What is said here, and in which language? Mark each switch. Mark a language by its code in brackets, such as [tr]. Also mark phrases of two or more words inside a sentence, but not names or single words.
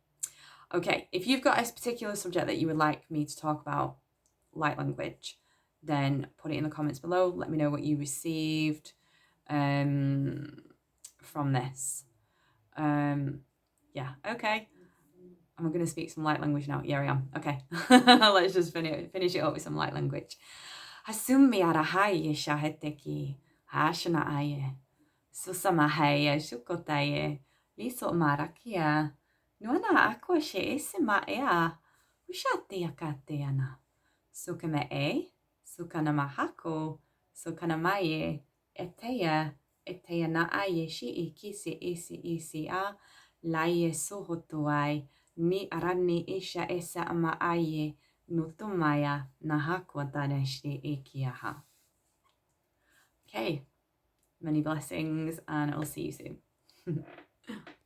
[en] Okay, if you've got a particular subject that you would like me to talk about, light language, then put it in the comments below. Let me know what you received from this. Yeah, okay. I'm going to speak some light language now. Yeah, I am. Okay. Let's just finish it up with some light language. Hasumi arahaye shaheteki hashana aye. Susamahaye shukotaye. Liso marakia. Nuana aqua she isima ea. Ushati akateana. Sukame sukanamahako, sukanamaye, eteya na aye shi ikisi isi a, laye sohotuai, ni arani isha esa ama aye, nutumaya nahako taneshti ikiaha. Okay, many blessings, and I'll see you soon.